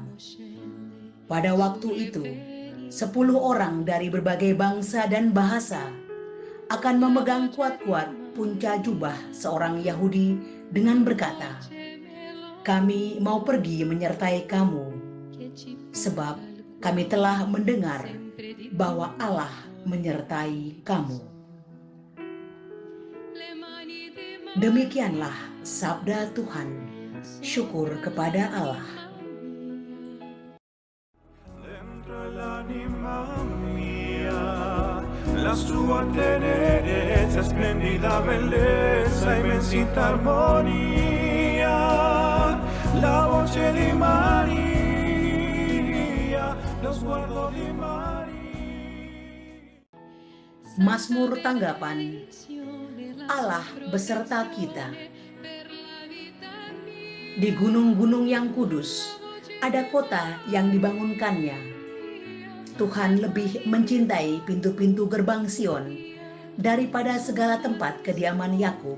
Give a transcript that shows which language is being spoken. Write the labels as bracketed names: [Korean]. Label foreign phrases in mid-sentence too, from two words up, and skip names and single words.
[Indonesian] Pada waktu itu, 10 orang dari berbagai bangsa dan bahasa akan memegang kuat-kuat punca jubah seorang Yahudi dengan berkata, "Kami mau pergi menyertai kamu, sebab kami telah mendengar bahwa Allah menyertai kamu." Demikianlah sabda Tuhan. Syukur kepada Allah. [Italian] La sua tenerezza, splendida bellezza, immensità armonia, la voce di Maria, lo sguardo di Maria. [Indonesian] Mazmur tanggapan. Allah beserta kita. Di gunung-gunung yang kudus ada kota yang dibangunkannya. Tuhan lebih mencintai pintu-pintu gerbang Sion daripada segala tempat kediaman Yakub.